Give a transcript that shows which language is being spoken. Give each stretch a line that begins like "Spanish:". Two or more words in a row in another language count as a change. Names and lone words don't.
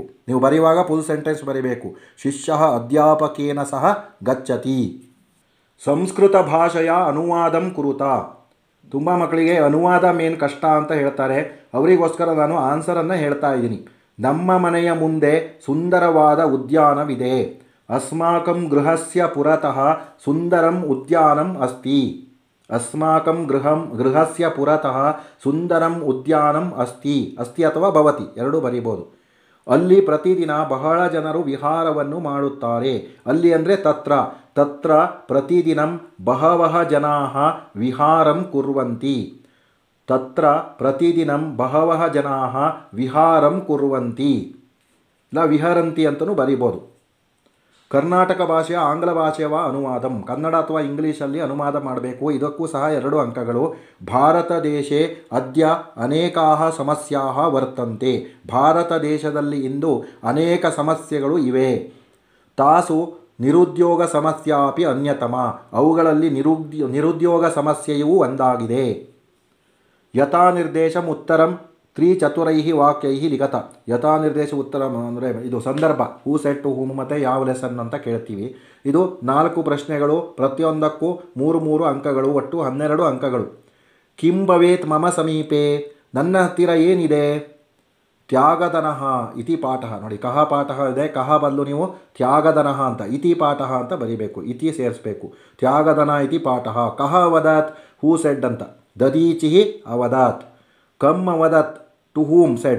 Kannada: ನೀವು ಬರೆಯುವಾಗ
English: full sentence
Kannada: ಬರೀಬೇಕು.
Sanskrit: ಶಿಷ್ಯ ಅಧ್ಯಾಪಕೇನ ಸಹ ಗಚ್ಚತಿ. ಸಂಸ್ಕೃತ ಭಾಷೆಯ ಅನುವಾದಂ ಕುರುತ.
Kannada: ತುಂಬ ಮಕ್ಕಳಿಗೆ ಅನುವಾದ ಮೇನ್ ಕಷ್ಟ ಅಂತ ಹೇಳ್ತಾರೆ. ಅವರಿಗೋಸ್ಕರ ನಾನು ಆನ್ಸರನ್ನು ಹೇಳ್ತಾ ಇದ್ದೀನಿ. ನಮ್ಮ ಮನೆಯ ಮುಂದೆ ಸುಂದರವಾದ ಉದ್ಯಾನವಿದೆ.
Sanskrit: ಅಸ್ಮಾಕಂ ಗೃಹಸ್ಯ ಪುರತಃ ಸುಂದರಂ ಉದ್ಯಾನಂ ಅಸ್ತಿ. ಅಸ್ಮಾಕಂ ಗೃಹಸ್ಯ ಪುರತಃ ಸುಂದರಂ ಉದ್ಯಾನಂ ಅಸ್ತಿ.
Kannada: ಅಸ್ತಿ ಅಥವಾ ಭವತಿ ಎರಡೂ ಬರೀಬೋದು. ಅಲ್ಲಿ ಪ್ರತಿದಿನ ಬಹಳ ಜನರು ವಿಹಾರವನ್ನು ಮಾಡುತ್ತಾರೆ. ಅಲ್ಲಿ ಅಂದರೆ ತತ್ರ.
Sanskrit: ತತ್ರ ಪ್ರತಿದಿನಂ ಬಹವಃ ಜನಾಃ ವಿಹಾರಂ ಕುರ್ವಂತಿ. ತತ್ರ ಪ್ರತಿದಿನಂ ಬಹವಃ ಜನಾಃ ವಿಹಾರಂ ಕುರ್ವಂತಿ
Kannada: ಇಲ್ಲ ವಿಹರಂತಿ ಅಂತಲೂ ಬರೀಬೋದು.
Sanskrit: ಕರ್ನಾಟಕ ಭಾಷೆಯ ಆಂಗ್ಲ ಭಾಷೆಯ ಅನುವಾದಂ.
Kannada: ಕನ್ನಡ ಅಥವಾ ಇಂಗ್ಲೀಷಲ್ಲಿ ಅನುವಾದ ಮಾಡಬೇಕು. ಇದಕ್ಕೂ ಸಹ 2 ಅಂಕಗಳು.
Sanskrit: ಭಾರತ ದೇಶೇ ಅದ್ಯ ಅನೇಕಾಃ ಸಮಸ್ಯಾಃ ವರ್ತಂತೆ.
Kannada: ಭಾರತ ದೇಶದಲ್ಲಿ ಇಂದು ಅನೇಕ ಸಮಸ್ಯೆಗಳು ಇವೆ.
Sanskrit: ತಾಸು ನಿರುದ್ಯೋಗ ಸಮಸ್ಯಾಪಿ ಅನ್ಯತಮ.
Kannada: ಅವುಗಳಲ್ಲಿ ನಿರುದ್ಯೋಗ ಸಮಸ್ಯೆಯೂ ಒಂದಾಗಿದೆ.
Sanskrit: ಯಥಾ ನಿರ್ದೇಶಂ ಉತ್ತರಂ 3-4 ವಾಕ್ಯೈಃ ಲಿಖತ. ಯಥಾ ನಿರ್ದೇಶ ಉತ್ತರ
Kannada: ಅಂದರೆ ಇದು ಸಂದರ್ಭ.
English: who set to whom
Kannada: ಮತ್ತು ಯಾವ ಲೆಸನ್ ಅಂತ ಕೇಳ್ತೀವಿ. ಇದು 4 ಪ್ರಶ್ನೆಗಳು. ಪ್ರತಿಯೊಂದಕ್ಕೂ 3 ಅಂಕಗಳು. ಒಟ್ಟು 12 ಅಂಕಗಳು.
Sanskrit: ಕಿಂ ಭವೇತ್ ಮಮ ಸಮೀಪೆ.
Kannada: ನನ್ನ ಹತ್ತಿರ ಏನಿದೆ.
Sanskrit: ತ್ಯಾಗದನಃ ಇತಿ ಪಾಠ.
Kannada: ನೋಡಿ ಕಹ ಪಾಠ ಇದೆ. ಕಹ ಬದಲು ನೀವು ತ್ಯಾಗದನಃ ಅಂತ
Sanskrit: ಇತಿ ಪಾಠ
Kannada: ಅಂತ ಬರೀಬೇಕು.
Sanskrit: ಇತಿ ಸೇರಿಸ್ಬೇಕು. ತ್ಯಾಗದನ ಇತಿ ಪಾಠ. ಕಹ ಅವದತ್
English: who said
Sanskrit: ಅಂತ. ದದೀಚಿ ಅವದತ್. ಕಮ್ ಅವದತ್
English: to whom said.